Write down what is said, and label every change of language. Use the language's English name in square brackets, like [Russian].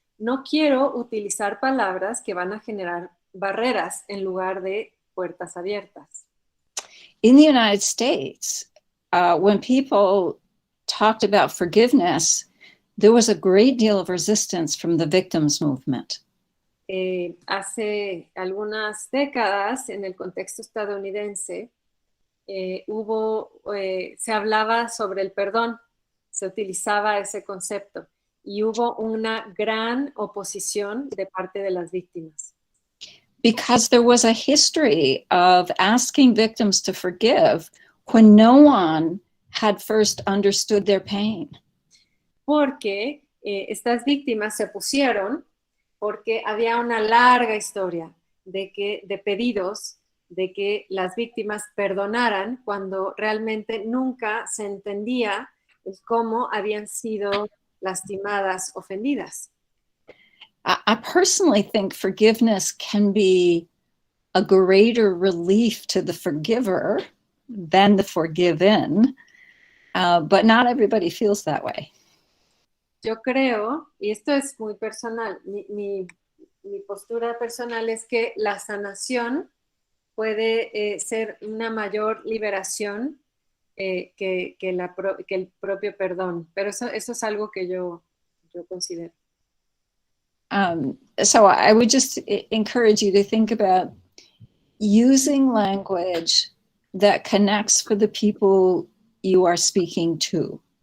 [Spanish] No quiero utilizar palabras que van a generar barreras en lugar de puertas abiertas. [English] In the United States, when people talked about forgiveness, there was a great deal of resistance from the victims movement. [Spanish] Hace algunas décadas, en el contexto estadounidense, se hablaba sobre el perdón, se utilizaba ese concepto y hubo una gran oposición de parte de las víctimas. [English] Because there was a history of asking victims to forgive when no one had first understood their pain. [Spanish] Porque estas víctimas se opusieron porque había una larga historia de pedidos de que las víctimas perdonaran cuando realmente nunca se entendía cómo habían sido lastimadas, ofendidas. [English] I personally think forgiveness can be a greater relief to the forgiver than the forgiven, but not everybody feels that way. [Spanish] Yo creo, y esto es muy personal, mi postura personal es que la sanación puede ser una mayor liberación que el propio perdón, pero eso es algo que yo considero. [English] So I would just encourage you to think about using language that connects for the people you are speaking to.